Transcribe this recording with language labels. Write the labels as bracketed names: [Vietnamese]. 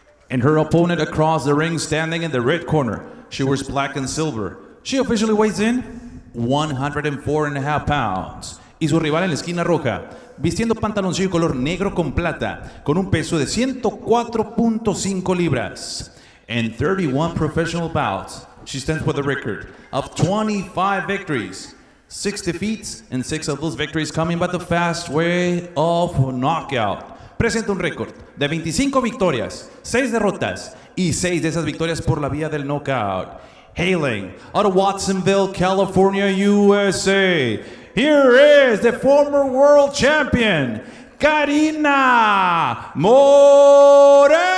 [English] And her opponent across the ring, standing in the red corner. She wears black and silver. She officially weighs in 104.5 pounds. [Spanish] Y su rival en la esquina roja, vistiendo pantaloncillo color negro con plata, con un peso de 104.5 libras. [English] In 31 professional bouts, she stands with a record of 25 victories, 6 defeats, and 6 of those victories coming by the fast way of knockout. [Spanish] Presenta un récord de 25 victorias, 6 derrotas y 6 de esas victorias por la vía del knockout. [English] Hailing out of Watsonville, California, USA. Here is the former world champion, Carina Moreno.